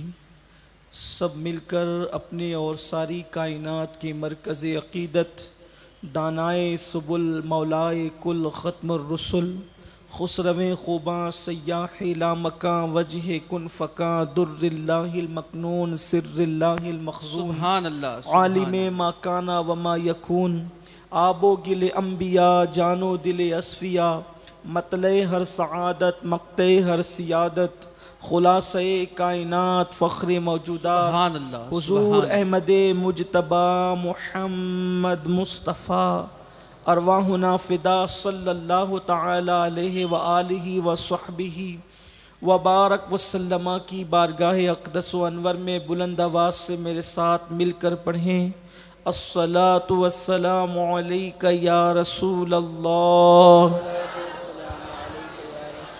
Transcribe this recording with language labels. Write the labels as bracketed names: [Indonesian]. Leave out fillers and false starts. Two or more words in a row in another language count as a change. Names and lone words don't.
[Urdu] سب مل کر اپنے اور ساری کائنات کے مرکز عقیدت، دانائے سبل، مولائے کل، ختم الرسل، خسرو خوباں، سیاح لامکاں، وجہ کن فکاں، [Arabic] در اللہ المکنون، سر اللہ المخزون، سبحان اللہ، عالم ما کانا وما یکون، [Urdu] آب و گل انبیاء، جان و دل اصفیاء، مطلع ہر سعادت، مقطع ہر سیادت، خلاصہ کائنات، فخر موجودات، [Arabic] سبحان اللہ، [Urdu] حضور احمد مجتبی محمد مصطفیٰ، [Arabic] ارواحنا فدا صلی اللہ تعالی علیہ وآلہ وصحبہ وبارک وسلم [Urdu] کی بارگاہ اقدس و انور میں بلند آواز سے میرے ساتھ مل کر پڑھیں، [Arabic] الصلاۃ والسلام علیک یا رسول اللہ،